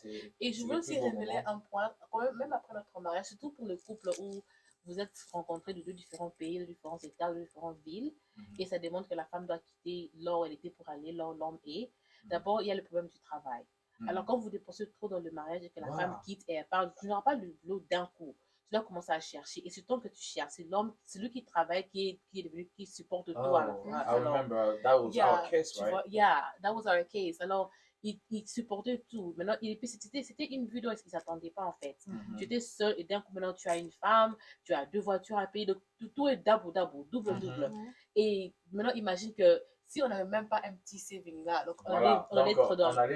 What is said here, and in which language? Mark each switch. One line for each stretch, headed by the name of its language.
French: et je veux aussi révéler un point, même après notre mariage, surtout pour le couple où vous êtes rencontrés de deux différents pays, de différents états, de différentes villes, et ça démontre que la femme doit quitter là où elle était pour aller là où l'homme est. D'abord, il y a le problème du travail. Alors, quand vous dépensez trop dans le mariage et que la femme quitte et elle parle, tu n'auras pas le boulot d'un coup. Tu dois commencer à chercher. Et c'est temps que tu cherches. C'est l'homme, c'est lui qui travaille, qui est devenu, qui supporte tout à la fin.
English: I remember that was our case, right? Yeah, that was our case.
French: Alors, il supportait tout. Maintenant, c'était une vie dont ils ne s'attendaient pas, en fait. Tu étais seul et d'un coup, maintenant, tu as une femme, tu as 2 voitures à payer. Donc, tout est double. Et maintenant, imagine que si on n'avait même pas un petit saving là, donc on allait